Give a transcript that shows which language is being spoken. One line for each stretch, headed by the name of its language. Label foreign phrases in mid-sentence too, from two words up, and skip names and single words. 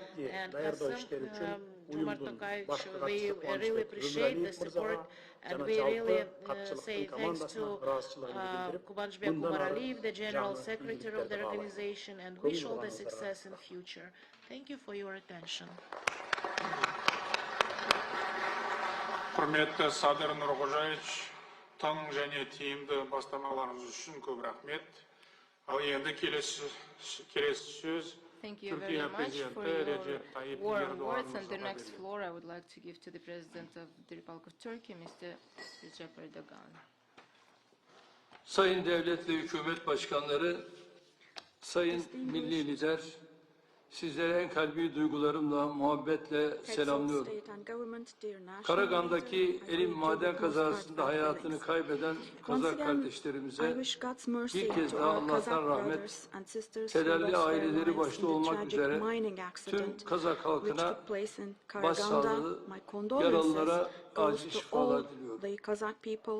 English: And Kасым-Жомарт Токаев, we really appreciate the support, and we really say thanks to Kubанычбек Омуралиев, the General Secretary of the organization, and wish all the success in future. Thank you for your attention.
Kazakh: Құрметті Садыр Нұрғожаевич, тың және тиімді бастамаларыңыз үшін көп рахмет. Ал енді келесі сөз
English: Thank you very much for your warm words. And the next floor I would like to give to the President of the Republic of Turkey, Mr. Reджеп Erdogan.
Turkish: Sayın Devlet ve Hükümet Başkanları, Sayın Milli Lider, sizlere en kalbi duygularımla, muhabbetle selamlıyorum. Karagan'daki Elim maden kazasında hayatını kaybeden Kazak kardeşlerimize bir kez daha Allah'tan rahmet, kederli aileleri başta olmak üzere tüm Kazak halkına başsağlığı, yaralılara acil şifalar diliyorum.